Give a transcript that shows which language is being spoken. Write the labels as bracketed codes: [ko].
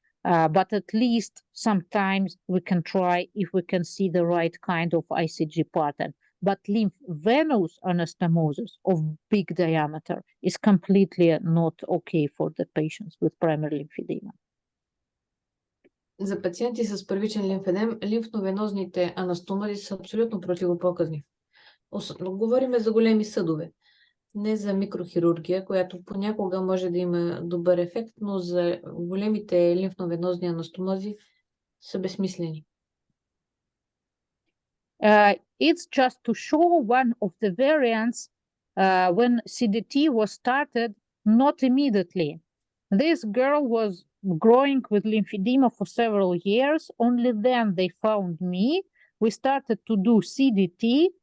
[en] But at least sometimes we can try if we can see the right kind of ICG pattern. But lymphovenous anastomosis of big diameter is completely not okay for the patients with primary lymphedema. [bg] За пациенти с първичен лимфедем, лимфновенозните анастомози са абсолютно противопоказни. Говорим за големи съдове, не за микрохирургия, която понякога може да има добър ефект, но за големите лимфновенозни анастомози са безсмислени. [en] It's just to show one of the variants when CDT was started, not immediately. This girl was growing with lymphedema for several years. Only then they found me. We started to do CDT.